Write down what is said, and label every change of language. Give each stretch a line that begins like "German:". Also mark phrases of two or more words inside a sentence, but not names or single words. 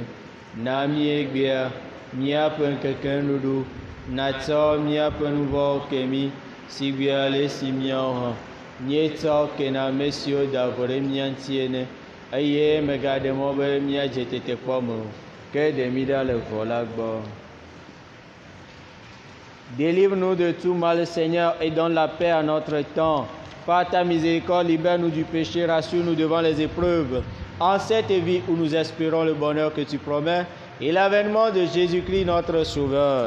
Ewe: Na míegbea míaƒe ŋkekenuɖuɖu, natsɔ míaƒe nu vɔ̃wo ke mí, si gbe ale si míawo hã míetsɔ ke na ame siwo da vɔ ɖe mía ŋuti ene, eye megaɖe mɔ be míadze tetekpɔ me o, ke ɖe mí ɖa le vɔ la gbɔ.
French: Délivre-nous de tout mal, Seigneur, et donne la paix à notre temps. Par ta miséricorde, libère-nous du péché, rassure-nous devant les épreuves. En cette vie où nous espérons le bonheur que tu promets et l'avènement de Jésus-Christ notre Sauveur.